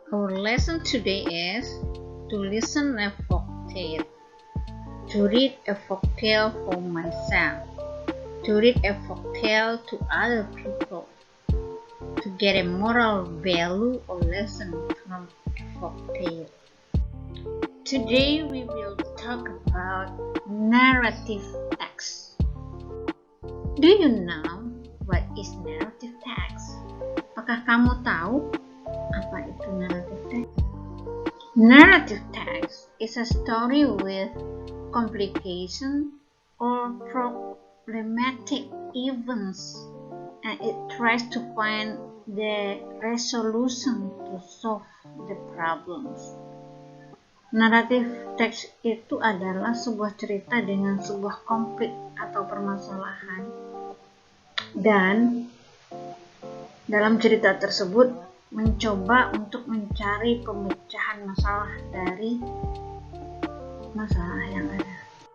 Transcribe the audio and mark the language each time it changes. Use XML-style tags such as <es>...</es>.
<en>Our lesson today is to listen a folk tale, to read a folk tale for myself, to read a folk tale to other people, to get a moral value or lesson from a folk tale. Today we will talk about narrative text. Do you know what is narrative text?</en> <id>Apakah kamu tahu apa itu narrative text?</id> <en>Narrative text is a story with complication or problematic events, and it tries to find the resolution to solve the problems.</en> <id>Naratif teks itu adalah sebuah cerita dengan sebuah konflik atau permasalahan, dan dalam cerita tersebut mencoba untuk mencari pemecahan masalah dari masalah yang ada.</id>